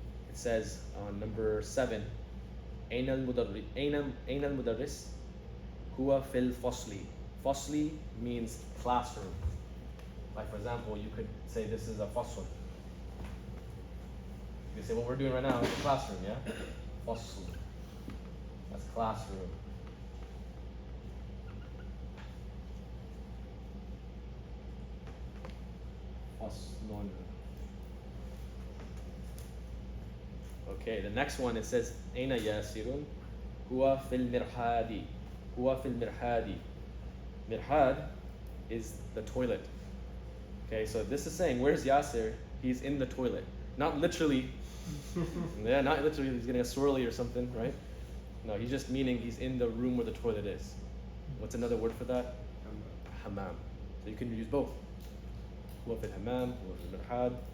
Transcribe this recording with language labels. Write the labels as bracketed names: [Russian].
[English] It says on number 7, [Arabic] أين المدرس هو في الفصل. [English] Fasli means classroom. Like for example, you could say this is a fasl. You say what we're doing right now is a classroom, yeah? Fasl. That's classroom. Faslun. Okay, the next one it says [Arabic] أين ياسر هو في المرحاض [English] هو في المرحاض. Mirhad is the toilet. Okay, so this is saying where's Yasir? He's in the toilet. Not literally. Yeah, not literally he's getting a swirly or something, right? No, he's just meaning he's in the room where the toilet is. What's another word for that? Hammam. So you can use both. [Arabic] هو في الحمام هو في المرحاض.